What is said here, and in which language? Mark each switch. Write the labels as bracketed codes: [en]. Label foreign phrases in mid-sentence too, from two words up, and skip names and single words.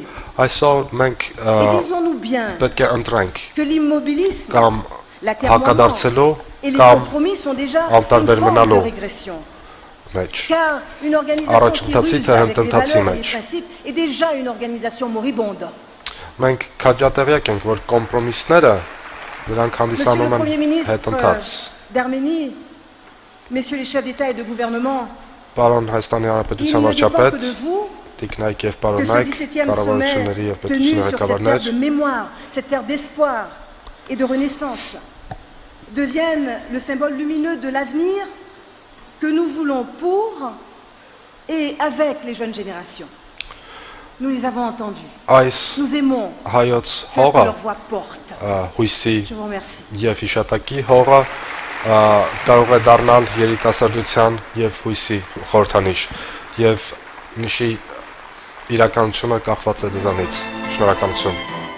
[fr] Et disons-nous bien que l'immobilisme, l'atermoiement et les compromis sont déjà une forme de régression. Car une organisation qui ruse avec les valeurs et les principes est déjà une organisation moribonde. [hy] Մենք քաջատեղյակ ենք, որ կոմպրոմիսները նրանք հանդիսանում են հետընթաց։ [fr] D'Arménie, messieurs les chefs d'État et de gouvernement, [hy] Պարոն Հայաստանի Հանրապետության վարչապետ, տիկնայք եւ պարոնայք, կառավարությունների եւ պետությունների ղեկավարներ, [fr] de mémoire, cette terre d'espoir et de renaissance devienne le symbole lumineux de l'avenir que nous voulons pour et avec les jeunes générations. Nous les avons entendus. Nous aimons faire que leur voix porte. Je vous remercie. [hy] Եվ հիշատակի հողը կարող է դառնալ երիտասարդության եւ հույսի խորհրդանիշ եւ նշի իրականությունը կախված է դրանից։ Շնորհակալություն։